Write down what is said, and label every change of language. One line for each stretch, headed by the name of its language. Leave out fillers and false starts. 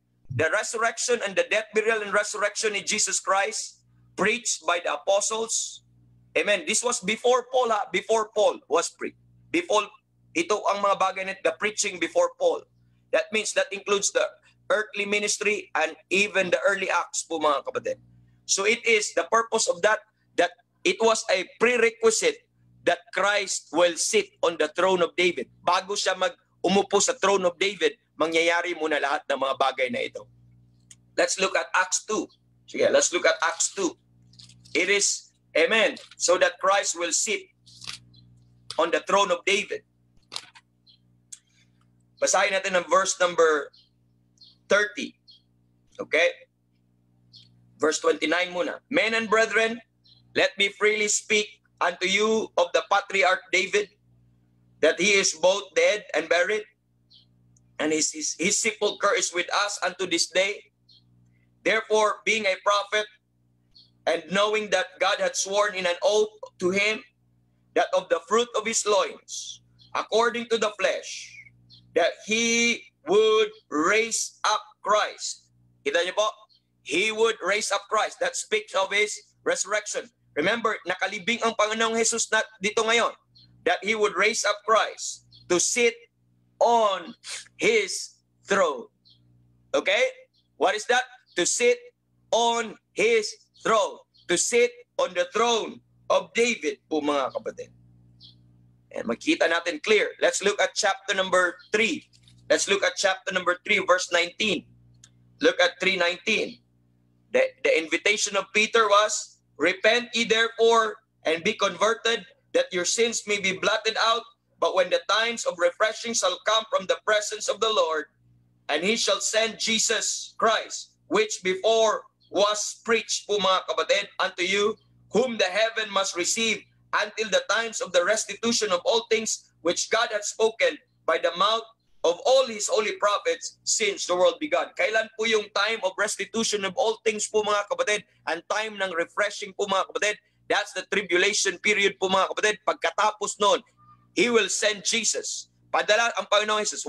English: The resurrection and the death, burial, and resurrection in Jesus Christ preached by the apostles. Amen. This was before Paul, before Paul was preached.
Filipino: Before, ito ang mga bagay na the preaching before Paul.
English: That means that includes the earthly ministry and even the early Acts
Filipino: po mga kapatid.
English: So it is the purpose of that it was a prerequisite that Christ will sit on the throne of David.
Filipino: Bago siya umupo sa throne of David, mangyayari muna lahat ng mga bagay na ito.
English: Let's look at Acts 2. Sige, let's look at Acts 2. It is, amen, so that Christ will sit on the throne of David.
Filipino: Basahin natin ang verse number 30. Okay?
English: Verse 29 muna. Men and brethren, let me freely speak unto you of the patriarch David, that he is both dead and buried, and his sepulchre is with us unto this day. Therefore, being a prophet, And knowing that God had sworn in an oath to him that of the fruit of his loins, according to the flesh, that he would raise up Christ.
Filipino: Kita niyo po?
English: He would raise up Christ. That speaks of his resurrection.
Filipino: Remember, nakalibing ang Panginoong Jesus na dito ngayon.
English: That he would raise up Christ to sit on his throne. Okay? What is that? To sit on his throne. To sit on the throne of David, po mga kapatid.
Filipino: And makita natin clear.
English: Let's look at chapter number 3. Let's look at chapter number 3, verse 19. Look at 3:19. The invitation of Peter was, repent ye therefore and be converted, that your sins may be blotted out. But when the times of refreshing shall come from the presence of the Lord, and he shall send Jesus Christ, which before was preached,
Filipino: po mga kapatid,
English: unto you, whom the heaven must receive until the times of the restitution of all things which God hath spoken by the mouth of all his holy prophets since the world began.
Filipino: Kailan po yung time of restitution of all things po mga kapatid? Ang time ng refreshing po mga kapatid,
English: that's the tribulation period
Filipino: po mga kapatid. Pagkatapos noon,
English: he will send Jesus.
Filipino: Padala ang Panginoong Jesus.